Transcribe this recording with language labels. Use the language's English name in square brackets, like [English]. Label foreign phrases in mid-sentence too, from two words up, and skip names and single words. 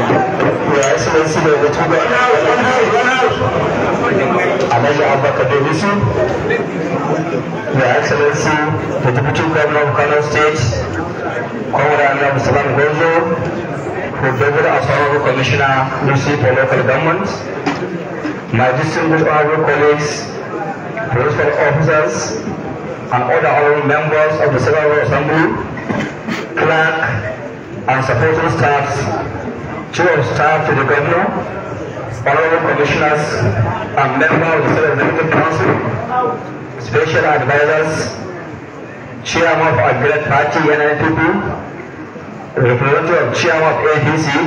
[English] Alhaji Abba Kabir Yusuf, Your Excellency, the Deputy Governor of Kano State, Comrade [Hausa] Majalissar Dokokin, [English] the Daga Honorable Commissioner, Yusuf for Local Government, my distinguished honorable colleagues, political officers, and other honorable members of the Civil Assembly, clerk, and supporting staffs, chief of staff to the Governor, honorable commissioners, and members of the State Executive Council, special advisors, chairman of our great party, NNPP, representative of chairman of APC,